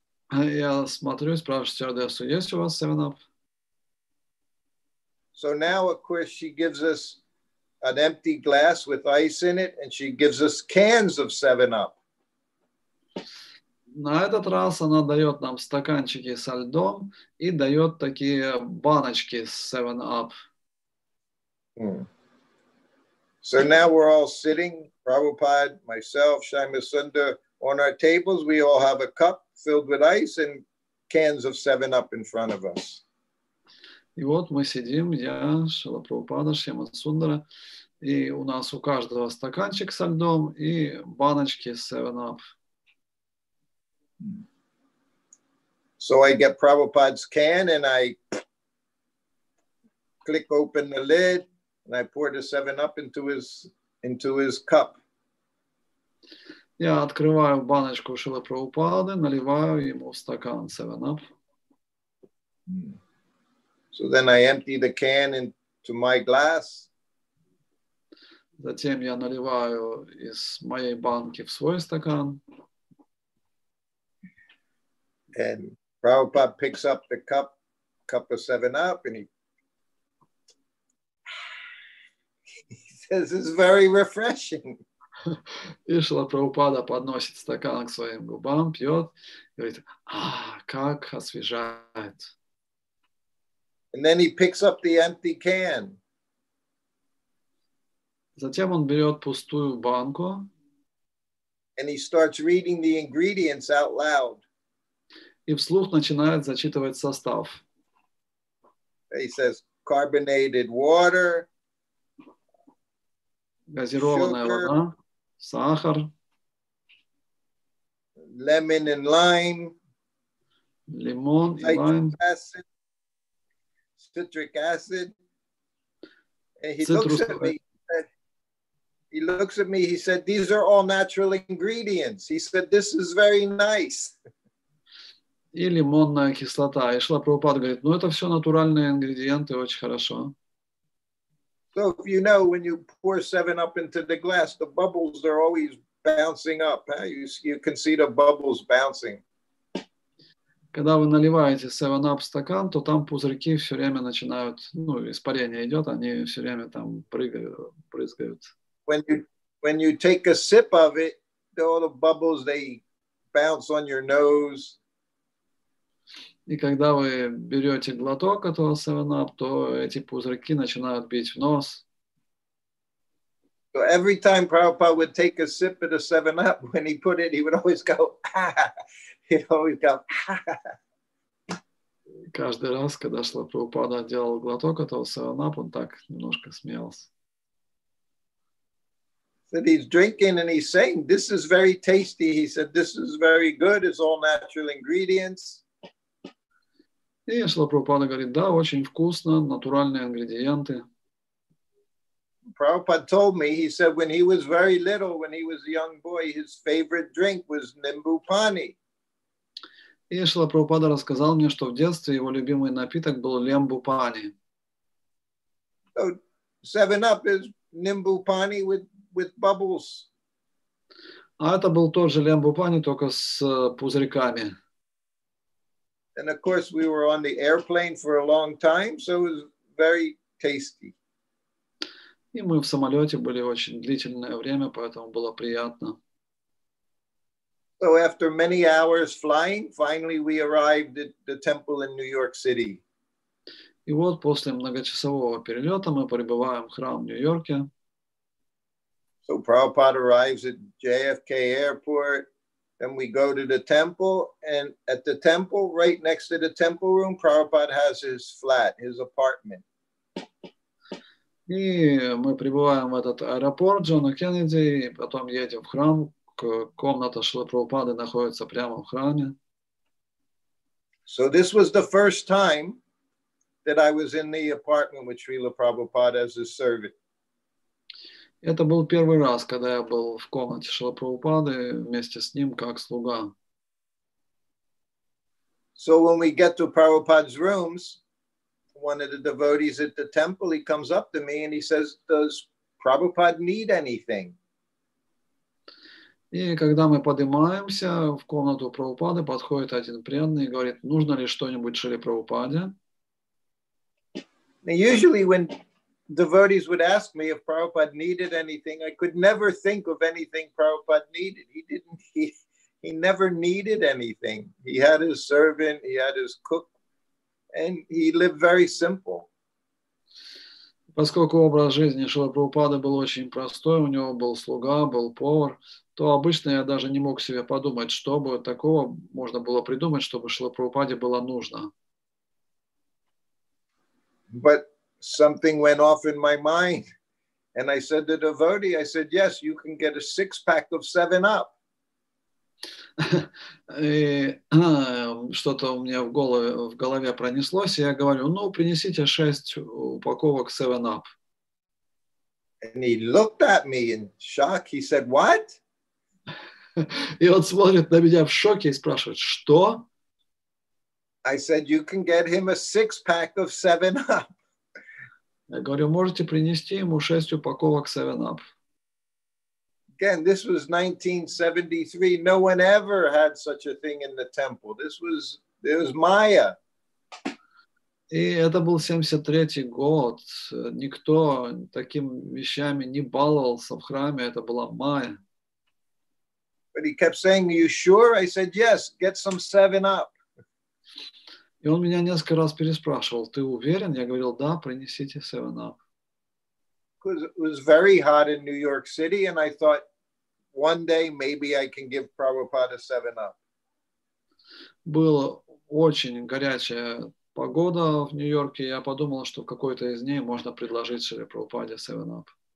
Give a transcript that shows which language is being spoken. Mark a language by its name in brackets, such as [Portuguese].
[Russian] Я смотрю и спрашиваю стюардессу, есть у вас 7-Up? [English] So now, of course, she gives us an empty glass with ice in it, and she gives us cans of 7-Up. [Russian] На этот раз она дает нам стаканчики со льдом и дает такие баночки с 7-Up. [English] So now we're all sitting, Prabhupada, myself, Shyama Sundar, on our tables. We all have a cup filled with ice and cans of 7-Up in front of us. [Russian] И вот мы сидим, я, Шрила Прабхупада, Шьяма Сундара, и у нас у каждого стаканчик со льдом и баночки с 7-Up. [English] So I get Prabhupada's can and I click open the lid and I pour the 7-Up into his cup. [Russian] Я открываю баночку Шрилы Прабхупады, наливаю ему в стакан 7-Up. [English] So then I empty the can into my glass. [Russian] Затем я наливаю из моей банки в свой стакан. [English] And Prabhupada picks up the cup of 7-Up, and he says, "This is very refreshing." [Russian] И Шрила Прабхупада подносит стакан к своим губам, пьет, и говорит, как освежает. [English] And then he picks up the empty can. [Russian] Затем он берет пустую банку. [English] And he starts reading the ingredients out loud. [Russian] И вслух начинает зачитывать состав. [English] He says, carbonated water, [Russian] газированная вода, сахар, [English] lemon and lime, [Russian] лимон и лайм, [English] citric acid. And he looks at me. He looks at me. He said, "These are all natural ingredients." He said, "This is very nice." [Russian] И лимонная кислота. И Шрила Прабхупада говорит, это все натуральные ингредиенты, очень хорошо. [English] So if you know, when you pour 7-Up into the glass, the bubbles are always bouncing up. You can see the bubbles bouncing. [Russian] Когда вы наливаете 7-Up в стакан, то там пузырьки все время начинают, испарение идет, они все время там прыгают. [English] When you take a sip of it, all the bubbles, they bounce on your nose. [Russian] И когда вы берете глоток этого 7-Up, то эти пузырьки начинают бить в нос. [English] So every time Prabhupada would take a sip of the 7-Up, when he put it, he would always go, He'd always go, [Russian] Каждый раз, когда Шрила Прабхупада делал глоток этого 7-Up, он так немножко смеялся. [English] So he's drinking and he's saying, "This is very tasty." He said, "This is very good. It's all natural ingredients." [Russian] И Шрила Прабхупада говорит, да, очень вкусно, натуральные ингредиенты. [English] Prabhupada told me, he said when he was very little, when he was a young boy, his favorite drink was nimbu pani. [Russian] И Шрила Прабхупада рассказал мне, что в детстве его любимый напиток был лембу пани. [English] So 7-Up is nimbu pani with bubbles. [Russian] А это был тот же лембу пани, только с пузырьками. [English] And of course, we were on the airplane for a long time, so it was very tasty. [Russian] И мы в самолете были очень длительное время, поэтому было приятно. [English] So after many hours flying, finally we arrived at the temple in New York City. [Russian] И вот после многочасового перелета мы прибываем в храм в Нью-Йорке. [English] So Prabhupada arrives at JFK Airport. Then we go to the temple, and at the temple, right next to the temple room, Prabhupada has his flat, his apartment. [Russian] И мы прибываем в этот аэропорт Джона Кеннеди, и потом едем в храм. Комната Шрилы Прабхупады находится прямо в храме. [English] So this was the first time that I was in the apartment with Srila Prabhupada as his servant. [Russian] Это был первый раз, когда я был в комнате Шрилы Прабхупады вместе с ним как слуга. [English] So when we get to Prabhupada's rooms, one of the devotees at the temple, he comes up to me and he says, "Does Prabhupada need anything?" [Russian] И когда мы поднимаемся в комнату Прабхупады, подходит один преданный и говорит, нужно ли что-нибудь Шриле Прабхупаде? [English] Now, usually when devotees would ask me if Prabhupada needed anything, I could never think of anything Prabhupada needed. He never needed anything. He had his servant, he had his cook, and he lived very simple. [Russian] Поскольку образ жизни Шрилы Прабхупады был очень простой, у него был слуга, был повар, то обычно я даже не мог себе подумать, что бы такого можно было придумать, чтобы Шриле Прабхупаде было нужно. [English] But something went off in my mind. And I said to the devotee, I said, "Yes, you can get a 6-pack of 7-Up." [Russian] И что-то у меня в голове пронеслось, и я говорю, принесите 6 упаковок 7-Up. [English] And he looked at me in shock. He said, "What?" [Russian] И он смотрит на меня в шоке и спрашивает, что? [English] I said, "You can get him a 6-pack of 7-Up." [Russian] Я говорю, можете принести ему 6 упаковок 7-Up. [English] Again, this was 1973. No one ever had such a thing in the temple. It was Maya. [Russian] И это был 73-й год. Никто такими вещами не баловался в храме. Это была майя. [English] But he kept saying, "Are you sure?" I said, "Yes, get some 7-Up." [Russian] И он меня несколько раз переспрашивал, ты уверен? Я говорил, да, принесите 7-Up. [English] Because it was very hot in New York City, and I thought one day maybe I can give Prabhupada 7-Up. [Russian] Была очень горячая погода в Нью-Йорке, и я подумал, что в какой-то из дней можно предложить Шри Прабхупаде 7-Up.